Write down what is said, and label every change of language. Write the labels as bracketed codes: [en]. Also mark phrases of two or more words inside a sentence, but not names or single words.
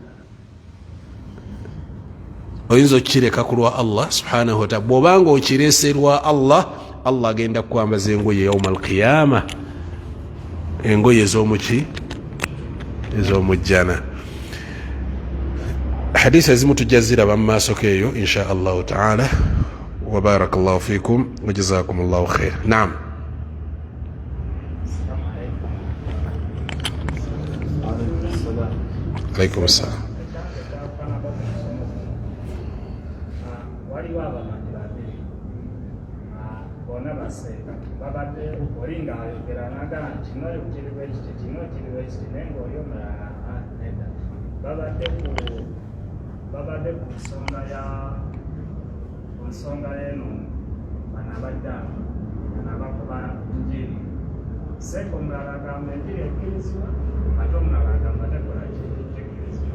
[lg] Oyinza okukireka ku lwa Allah [ar] سبحانه وتعالى. [lg] Bw'obanga okireese lwa Allah, Allah agenda kukwambaza engoye [ar] يوم القيامة [lg] engoye ez'omuki ez'omujjana. hadisi ezimu tujja ziraba mu maaso keeyo [ar] إن شاء الله تعالى. وبارك الله فيكم وجزاكم الله خير. نعم. عليكم السلام. [lg] waliwo abamanyi babiri bona baseeka babadde olinga ayogera nagala nti kino kiriwo ekiti kino kiriwo ekiti naye ngaoli omulala nedda babadde ku nsonga eno bano abaddamu nabakuba njiri seeka omulala agamba enjiri ekkirizibwa ate omulala agamba tekola tekkirizibwa.